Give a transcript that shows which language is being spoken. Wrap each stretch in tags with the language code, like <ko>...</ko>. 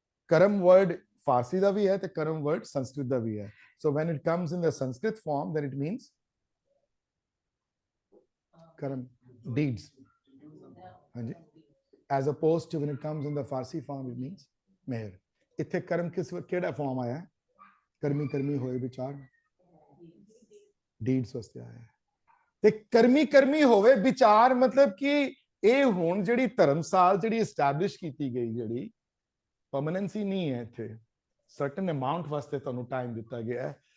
<pa>ਕਰਮ word ਫਾਰਸੀ ਦਾ ਵੀ ਹੈ ਤੇ ਕਰਮ word Sanskrit ਦਾ ਵੀ ਹੈ।</pa> <en>so when it comes in the Sanskrit form then it means karm, deeds, ਹਾਂਜੀ, as opposed to when it comes in the Farsi form it means meher।</en> <pa>ਇੱਥੇ ਕਰਮ ਕਿਹੜਾ farm ਆਇਆ ਹੈ? ਕਰਮੀ ਕਰਮੀ ਹੋਏ ਵਿਚਾਰ, ਡੀਡਸ ਵਾਸਤੇ ਆਇਆ ਹੈ। ਤੇ ਕਰਮੀ ਕਰਮੀ ਹੋਵੇ ਵਿਚਾਰ ਮਤਲਬ ਕਿ ਇਹ ਹੁਣ ਜਿਹੜੀ ਧਰਮਸਾਲ ਜਿਹੜੀ ਐਸਟੈਬਲਿਸ਼ ਕੀਤੀ ਗਈ, ਜਿਹੜੀ ਪਰਮਨੈਂਸੀ ਨਹੀਂ ਹੈ ਇੱਥੇ,</pa> <en>certain amount</en> <pa>ਵਾਸਤੇ ਤੁਹਾਨੂੰ ਟਾਈਮ ਦਿੱਤਾ ਗਿਆ ਹੈ।</pa>